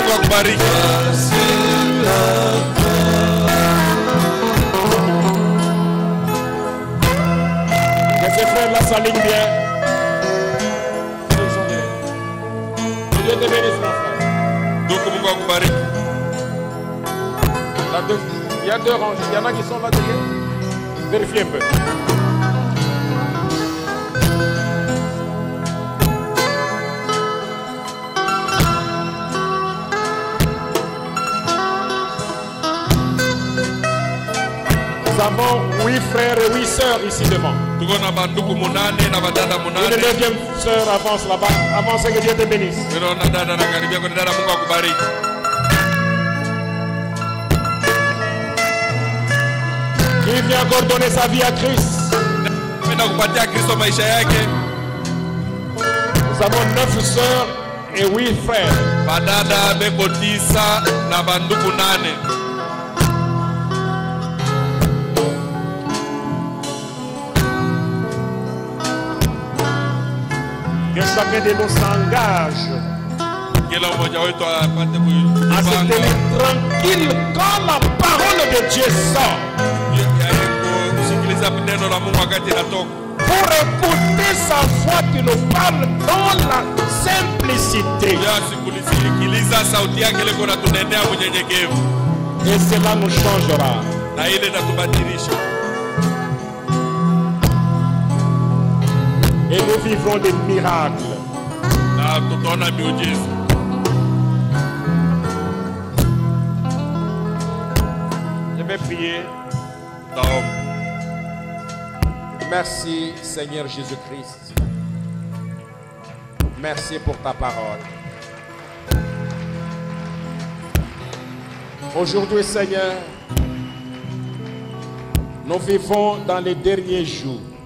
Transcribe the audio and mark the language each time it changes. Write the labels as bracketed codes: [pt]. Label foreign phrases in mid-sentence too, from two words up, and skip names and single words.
[sw] akubariki. [fr] Que ces frères-là s'alignent bien. Que Dieu te bénisse, mon frère. [sw] Ndugu, Mungu akubariki. [fr] Il y a deux rangées. Il y en a qui sont là derrière. Vérifiez un peu. Nous avons 8 frères et 8 sœurs ici devant. [sw] Tuko na bandugu munane na badada [fr] Une [sw] munane. [fr] deuxième sœur avance là-bas. Avance, que Dieu te bénisse. [sw] Tunaona dada na karibia kwa dada, Mungu akubariki. [fr] Qui vient encore donner sa vie à Christ. [sw] Penda kupatia Kristo maisha yake. [fr] Nous avons 9 sœurs et 8 frères. [sw] Badada beko 9 na bandugu 8. [fr] Que chacun de nous s'engage [sw] Kila mmoja wetu apate [fr] à se [sw] kujipanga [fr] tenir tranquille quand la parole de Dieu sort. [sw] kusikiliza neno la Mungu wakati inatoka, [fr] Pour écouter sa voix qui nous parle dans la simplicité. [sw] kusikiliza sauti yake ile kuna tunenea unyenyekevu, [fr] Et cela nous changera. [sw] na ile itatubadilisha, [fr] Et nous vivrons des miracles. [sw] na tutaona miujiza. [fr] Je vais prier. [sw] Taomba. [fr] Merci Seigneur Jésus-Christ. Merci pour ta parole. Aujourd'hui Seigneur, nous vivons dans les derniers jours.